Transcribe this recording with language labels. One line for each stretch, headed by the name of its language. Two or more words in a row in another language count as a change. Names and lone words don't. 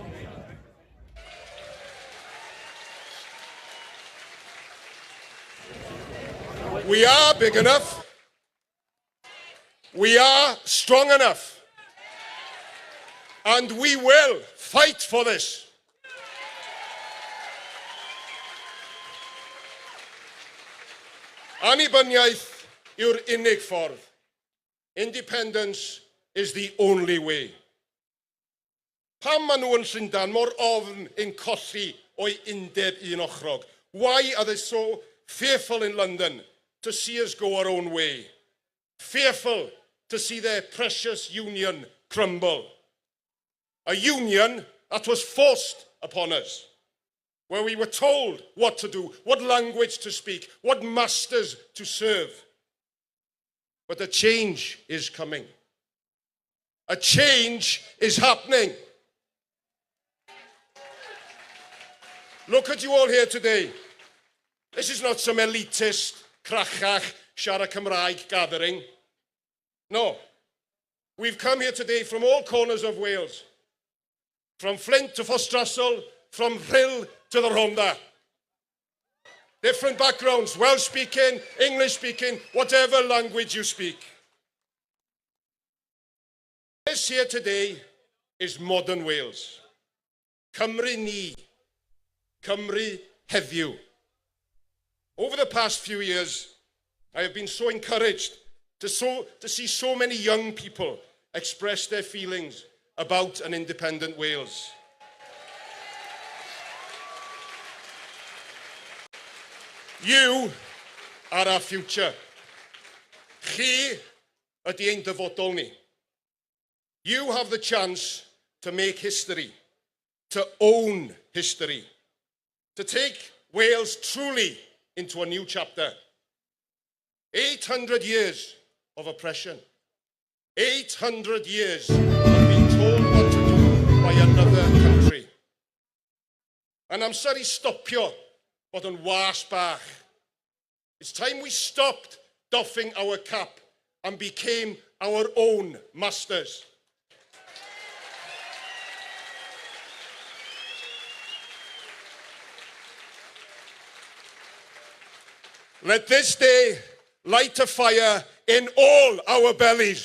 English: We are big enough. We are strong enough. And we will fight for this.
Welsh: Annibyniaeth yw'r unig ffordd.
English: Independence is the only way.
Welsh: Pam maen nhw yn Llundain mor ofn yn colli o'i undeb un ochrog?
English: Why are they so fearful in London to see us go our own way? Fearful to see their precious union crumble. A union that was forced upon us, where we were told what to do, what language to speak, what masters to serve. But a change is coming. A change is happening. Look at you all here today. This is not some elitist,
Welsh: crachach, siarad Cymraeg gathering.
English: No. We've come here today from all corners of Wales. From Flint to Fostrassel, from Rhyl to the Rhondda. Different backgrounds, Welsh speaking, English speaking, whatever language you speak. This here today is modern Wales.
Welsh: Cymru ni. Cymru heddiw.
English: Over the past few years, I have been so encouraged to see so many young people express their feelings about an independent Wales. You are our future.
Welsh: Chi ydi ein dyfodol ni.
English: You have the chance to make history, to own history, to take Wales truly into a new chapter. 800 years of oppression. 800 years of being told what to do by another country. And I'm sorry
Welsh: stopio bod yn was bach.
English: It's time we stopped doffing our cap and became our own masters. Let this day light a fire in all our bellies.